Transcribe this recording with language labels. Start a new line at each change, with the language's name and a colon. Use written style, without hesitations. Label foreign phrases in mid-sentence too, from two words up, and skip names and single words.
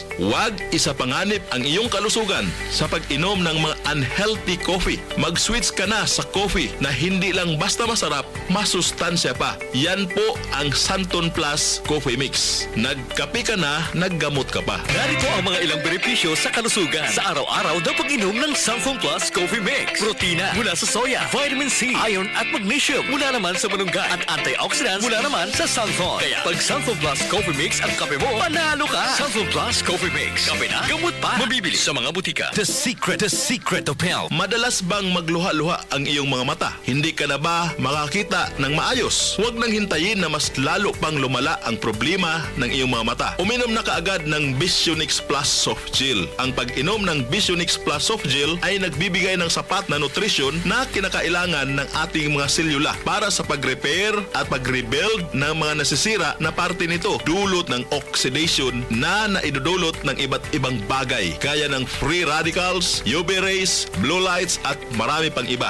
Filipino: Huwag isapanganib ang iyong kalusugan sa pag-inom ng mga
English: unhealthy coffee.
Filipino: Mag-switch ka na sa coffee na hindi lang basta masarap, masustansya pa. Yan po ang Santon Plus Coffee Mix. Nagkape ka na, naggamot ka pa. Narito ang mga ilang benepisyo sa kalusugan sa araw-araw na pag-inom ng Santon Plus Coffee Mix. Protina mula sa soya, vitamin C, iron at magnesium mula naman sa malunggay at antioxidants mula naman sa Santon. Kaya pag Santon Plus Coffee Mix ang kape mo, panalo ka! Santon Plus Coffee Mix. Kape na, gamot pa. Mabibili sa mga butika.
English: The Secret of Health.
Filipino: Madalas bang magluha-luha ang iyong mga mata? Hindi ka na ba makakita ng maayos? Huwag nang hintayin na mas lalo pang lumala ang problema ng iyong mga mata. Uminom na kaagad ng 𝐵𝐄𝐋 Plus Soft Gel. Ang pag-inom ng 𝐵𝐄𝐋 Plus Soft Gel ay nagbibigay ng sapat na nutrisyon na kinakailangan ng ating mga selula para sa pag-repair at pag-rebuild ng mga nasisira na parte nito, dulot ng oxidation na naidudulot ng iba't ibang bagay gaya ng
English: free radicals, UV rays, blue lights
Filipino: at marami pang iba.